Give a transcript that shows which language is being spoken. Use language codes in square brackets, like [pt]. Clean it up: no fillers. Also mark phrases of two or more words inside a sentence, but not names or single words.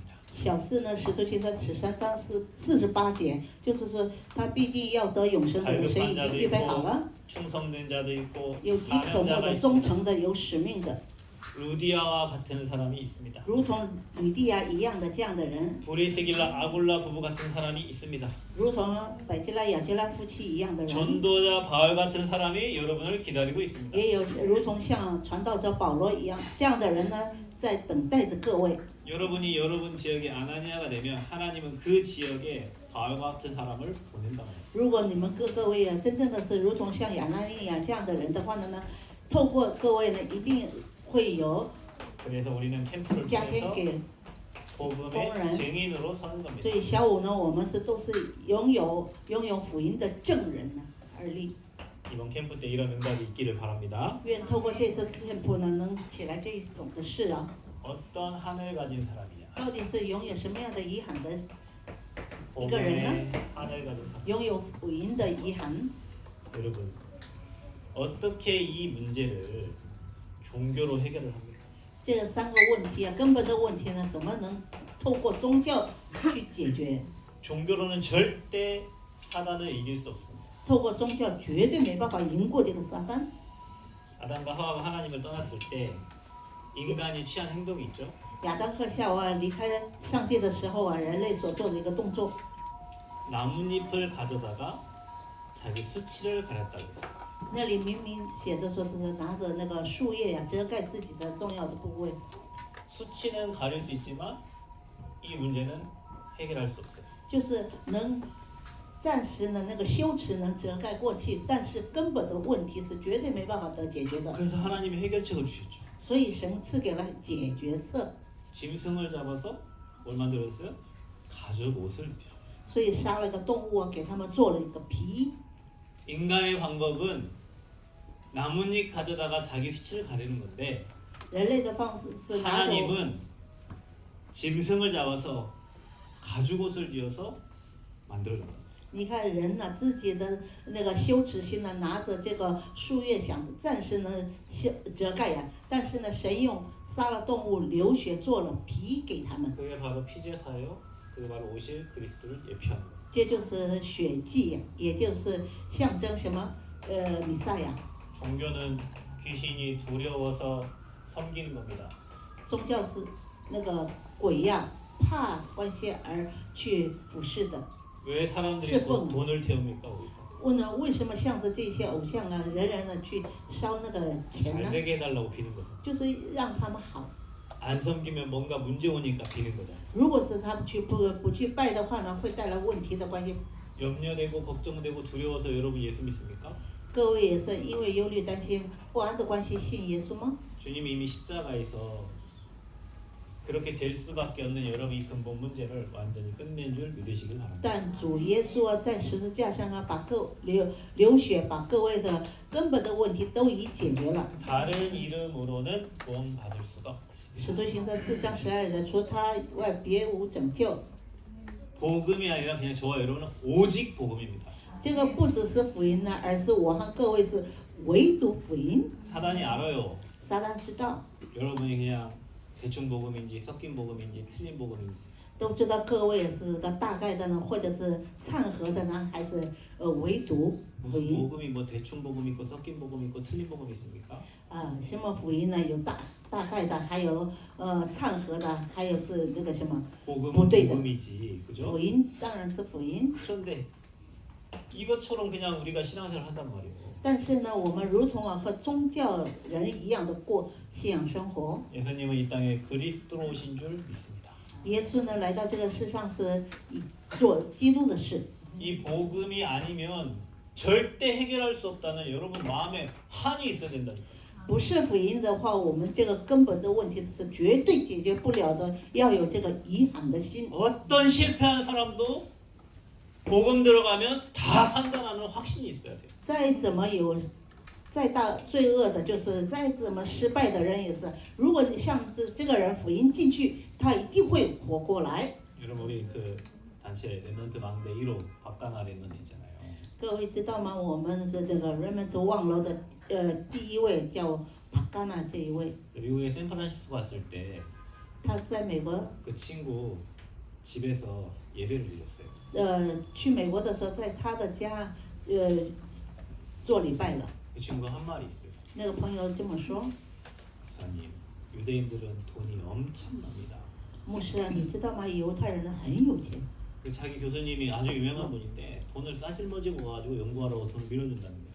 [zh] 小四呢，使徒行传13章48节，就是说他必定要得永生的，神已 [ko] 발급한 [zh] 经 [ko] 자도 [zh] 预备好 [ko] 있고 [zh] 了。 [ko] 충성된 자도 있고 [zh] 有饥渴慕 [ko] 사명자가 [zh] 的、忠 [ko] 있습니다. [zh] 诚的、有使命的， [ko] 루디아와 같은 사람이 있습니다. [zh] 如同吕地亚一样的这样的人， [ko] 브리스길라 아굴라 부부 같은 사람이 있습니다. [zh] 如同百基拉、雅基拉夫妻一样的人， [ko] 전도자 바울 같은 사람이 여러분을 기다리고 있습니다. [zh] 也有如同像传道者保罗一样这样的人呢，在等待着各位。 [ko] 여러분이 여러분 지역의 아나니아가 되면 하나님은 그 지역에 바울과 같은 사람을 보낸다. [zh] 如果你们各位啊，真正的是如同像亚拿尼亚这样的人的话呢，透过各位呢，一定会有 [ko] 그래서 우리는 캠프를 [zh] 加添 [ko] 통해서 [zh] 给。 [ko] 복음의 증인으로 서는 [zh] 所 [ko] 겁니다. [zh] 以小五呢，我们都是拥有福音的证人呢，而立。 [ko] 이번 캠프 때 이런 응답이 있기를 바랍니다. [zh] 愿透过这次 camp 呢，能起来这种的事啊， [ko] 어떤 한을 가진 사람이냐? [zh] 到底是拥有什么样的遗憾的， [ko] 복음의 한을 가진 사람. [zh] 拥有福音的遗憾。 [ko] 여러분, 어떻게 이 문제를 종교로 해결을 합니까? [zh] 这三个问题啊，根本的问题呢，怎么能透过宗教去解决？ [ko] 종교로는 절대 사단을 이길 수 없습니다. [zh] 透过宗教绝对没办法赢过这个撒旦。 [ko] 아담과 하와가 하나님을 떠났을 때 인간이 취한 행동이 있죠. [zh] 亚当和夏娃离开上帝的时候啊，人类所做的一个动作， [ko] 나뭇잎을 가져다가 자기 수치를 가렸다고 했어요. [zh] 那里明明写着说是拿着那个树叶呀、遮盖自己的重要的部位。 [ko] 수치는 가릴 수 있지만 이 문제는 해결할 수 없어요. [zh] 就是能暂时呢那个羞耻能遮盖过去，但是根本的问题是绝对没办法得解决的。 [ko] 그래서 하나님이 해결책을 주셨죠. [zh] 所以神赐给了解决策， [ko] 짐승을 잡아서 뭘 만들었어요? 가죽 옷을 입히셨어요. [zh] 所以杀了个动物啊，给他们做了一个皮。 [ko] 인간의 방법은 나뭇잎 가져다가 자기 수치를 가리는 건데 [zh] 人类的方式是拿走， [ko] 하나님은 짐승을 잡아서 가죽 옷을 지어서 만들어줍니다. [zh] 你看人呢、自己的那个羞耻心呢，拿着这个树叶想暂时呢遮盖呀，但是呢，神用杀了动物流血做了皮给他们， [ko] 그게 바로 피제사요. 그게 바로 오실 그리스도를 예표하는 거예요. [zh] 这就是血祭，也就是象征什么？弥赛亚。 [ko] 종교는 귀신이 두려워서 섬기는 겁니다. [zh] 宗教是那个鬼呀、怕关系而去服侍的。 [ko] 왜 사람들이 슬픔. 돈을 태웁니까? 우리가? [zh] 问呢，为什么向着这些偶像啊，人人呢去烧那个钱 [ko] 잘 [zh] 呢？ [ko] 되게 해달라고 비는 거죠. [zh] 就是让他们好。 [ko] 안 섬기면 뭔가 문제 오니까 비는 거죠. [zh] 如果是他们不去拜的话呢，会带来问题的关系。 [ko] 염려되고 걱정되고 두려워서 여러분 예수 믿습니까? [zh] 各位也是因为忧虑、担心、不安的关系信耶稣吗？ [ko] 주님이 이미 십자가에서 그렇게 될 수밖에 없는 여러분 이 근본 문제를 완전히 끝낸 줄 믿으시길 바랍니다. [zh] 但主耶稣啊，在十字架上啊，把流血，把各位的根本的问题都已解决了。 [ko] 다른 이름으로는 구원받을 수가 없습니다. [zh] 使徒行传4章12节，除他以外别无拯救。 [ko] 복음이 아니라 그냥 저와 여러분은 오직 복음입니다. [zh] 这个不只是福音呢，而是我和各位是唯独福音。 [ko] 사단이 알아요. [zh] 撒旦知道， [ko] 여러분이 그냥 대충 복음인지 섞인 복음인지 틀린 복음인지 [zh] 都知道各位是个大概的呢，或者是掺和的呢，还是唯独福 [ko] 무슨 [zh] 音 [ko] 복음이 뭐 대충 복음 있고 섞인 복음 있고 틀린 복음 있습니까? [zh] 啊？什么福音呢？有大概的，还有掺和的，还有是那个什么 [ko] 복음은 못되다. 복음이지, 그죠? [zh] 福音，当然是福音。 [ko] 그런데 이것처럼 그냥 우리가 신앙생활 한단 말이에요. [zh] 但是呢，我们如同啊和宗教人一样的过信仰生活。 [ko] 예수님은 이 땅에 그리스도로 오신 줄 믿습니다. [zh] 耶稣呢来到这个世上是做基督的事。 [ko] 이 복음이 아니면 절대 해결할 수 없다는 여러분 마음에 한이 있어야 된다니까요. [zh] 不是福音的话，我们这个根本的问题是绝对解决不了的，要有这个遗憾的心。 [ko] 어떤 실패한 사람도 복음 들어가면 다 산다는 확신이 있어야 돼요. [zh] 再怎么有，再大罪恶的，就是再怎么失败的人也是，如果你向这个人福音进去，他一定会活过来。 [ko] 여러분 우리 그 단체 랩런트 망대 1호 박가나 랩런트 있잖아요. [zh] 各位知道吗？我们的这个 Raymond 望楼的第一位叫帕嘎纳这一位， [ko] 미국에 샌프란시스코 갔을 때 [zh] 他在美国 [ko] 그 친구 집에서 예배를 드렸어요. [zh] 去美国的时候，在他的家做礼拜了。 [ko] 그 친구가 한 말이 있어요. [zh] 那个朋友这么说， [ko] 목사님, 유대인들은 돈이 엄청납니다. [zh] 牧师啊，你知道吗？犹太人很有钱。 [ko] 그 자기 교수님이 아주 유명한 분인데 돈을 싸질머지고 가지고 연구하라고 돈을 밀어준다는 거예요.